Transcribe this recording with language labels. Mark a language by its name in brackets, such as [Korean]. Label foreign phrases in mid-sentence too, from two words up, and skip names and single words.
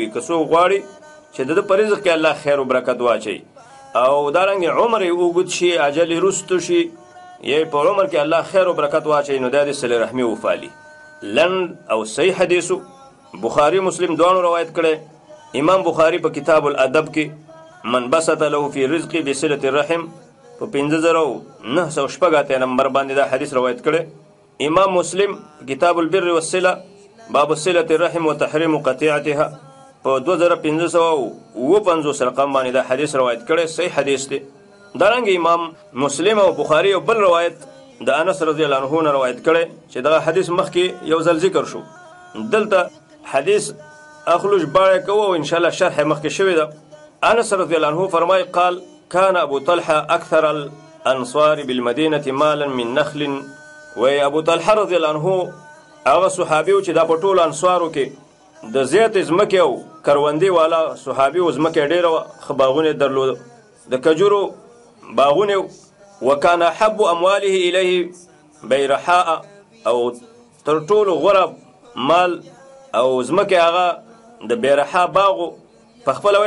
[Pashto] که څوک غواړي چې د ده په رزق کې الله خیر و برکت واچوي او دارنګې عمر یې اوږد شي، اجل یې رستو شي، یا په عمر کې الله خیر و برکت واچوي، نو دا د صلې رحمي وپالي. لنډ او صحیح حدیثو بخاري مسلم دواړو روایت کړی. امام بخاري په کتاب الادب کې [Arabic] من بسط له فی رزق بصلة الرحم [Pashto] په 5986 نمبر باندې دا حدیث روایت کړی. امام مسلم کتاب البر والصلة باب صلة الرحم وتحریم قطيعتها په 2550 رقم باندې دا حدیث روایت کړی. صحیح حدیث دی. دارنګه امام مسلم او بخاري او بل روایت د انس [Arabic] رضی الله عنه [Pashto] نه روایت کړی چې دغه حدیث مخکې یو ځل ذکر شو. دلته حدیث اخلو ژباړه کوو او انشاءالله شرح مخکې شوی ده. [Arabic] انس رضی الله عنه [Pashto] فرمای [Arabic] قال كان ابو طلحه اكثر الانصار بالمدينه مالا من نخل. [Pashto] و ابو طلحه [Arabic] رضی الله عنه [Pashto] هغه صحابي چې دا په ټولو انصارو کې د زیات ځمکې او کروندې والا صحابي و، ځمکې ډېره ښه باغونه درلوده، د کجورو باغونه. [Arabic] وکان احب امواله الیه بیرحاء، [Pashto] او تر ټولو غوره مال او ځمکې هغه د بیرحاء باغو په خپله وی.